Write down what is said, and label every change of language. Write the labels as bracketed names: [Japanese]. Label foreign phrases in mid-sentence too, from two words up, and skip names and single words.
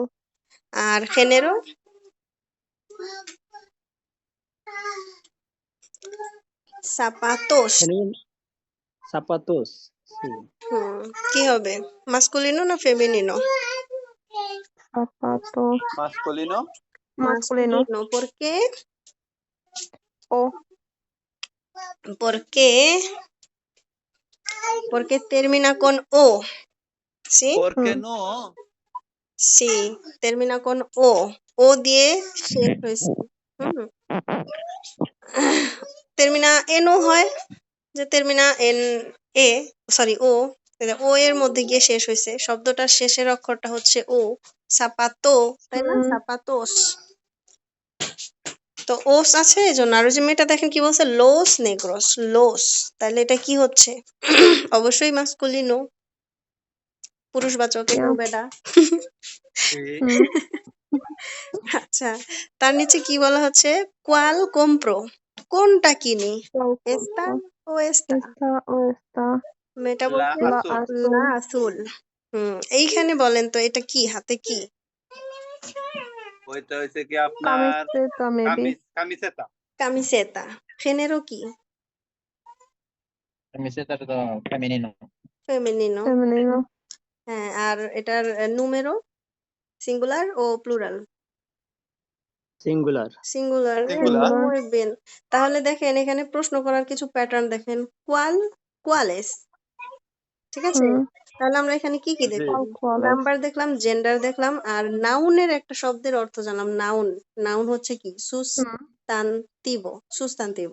[Bangla] আর জেনেরো? সাপাতোস। সাপাতোস। হুম কি হবে? মাস্কুলিনো না ফেমিনিনো? সাপাতোস। মাস্কুলিনো। মাস্কুলিনো। [Spanish] Masculino. ¿Por qué? [Bangla] ও [Spanish] Porque termina con O. ¿Sí? ¿Por qué [Bangla] হুম [Spanish] no? Sí, termina con O. [Bangla] O দিয়ে শেষ হয়েছে। হুম [Spanish] termina en O [Bangla] হয়, যে [Spanish] termina en [Bangla] এ, সরি ও, ও এর মধ্যে গিয়ে শেষ হয়েছে। শব্দটার শেষের অক্ষরটা হচ্ছে ও। সাপাতো, তাই না? হুম সাপাতোস। তো ওস আছে এজন্য। আর ওই যে মেয়েটা দেখেন কি বলছে, [Spanish] los negros, [Bangla] লোস। তাহলে এটা কি হচ্ছে? অবশ্যই মাস্কুলিনো, পুরুষবাচক, এটাও বেডা। [Spanish] Sí. [Bangla] হুম আচ্ছা, তার নিচে কি বলা হচ্ছে? [Spanish] cuál compro, [Bangla] কোনটা কিনি? [Spanish] esta o esta? Esta o esta. [Bangla] মেয়েটা [Spanish] La [Bangla] বলছে [Spanish] La azul. লা azul. [Bangla] আসুল। এইখানে বলেন তো এটা কি, হাতে কি? ওইটা হচ্ছে কি আপনার [Spanish] Camiseta, maybe. [Bangla] কামিসেতা। কামিসেতা। জেনেরো কি? [Spanish] Camiseta to femenino. [Bangla] ফেমিনিনো। [Spanish] Femenino. [Bangla] হ্যাঁ, আর এটার নুমেরো সিঙ্গুলার ও প্লুরাল? সিঙ্গুলার। সিঙ্গুলার। সিঙ্গুলার। [Spanish] muy bien. [Bangla] তাহলে দেখেন এখানে প্রশ্ন করার কিছু প্যাটার্ন দেখেন। কোয়াল, কোয়ালেস, ঠিক আছে? হুম তাহলে আমরা এখানে কি কি জি। দেখলাম? [Spanish] Cuáles. [Bangla] নাম্বার দেখলাম, জেন্ডার দেখলাম, আর নাউনের একটা শব্দের অর্থ জানলাম। নাউন, নাউন হচ্ছে কি? হুম সুস্তান্তিভ, সুস্তান্তিভ।